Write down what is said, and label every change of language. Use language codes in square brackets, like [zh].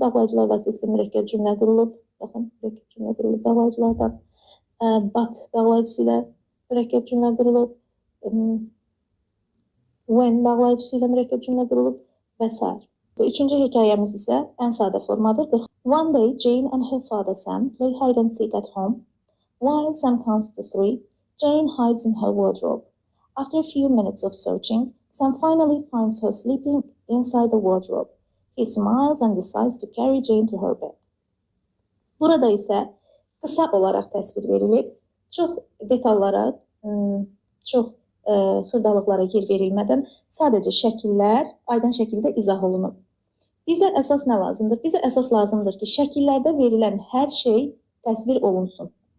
[az] Bağlayıcılar vasitəsilə mürəkkəb cümlə qurulub. Baxın, mürəkkəb cümlə qurulub bağlayıcılardan. But bağlayıcısı ilə mürəkkəb cümlə qurulub. When bağlayıcısı ilə mürəkkəb cümlə qurulub və s. Üçüncü hekayəmiz isə ən sadə formadır. [en] One day, Jane and her father Sam play hide and seek at home. While Sam counts to 3, Jane hides in her wardrobe. After a few minutes of searching, Sam finally finds her sleeping inside the wardrobe. He smiles and decides to carry Jane to her bed. [az] Burada isə qısa olaraq təsvir verilib, çox detallara, çox xırdalıqlara yer verilmədən sadəcə şəkillər aydın şəkildə izah olunub. Bizə əsas nə lazımdır? Bizə əsas lazımdır ki, şəkillərdə verilən hər şey təsvir olunsun.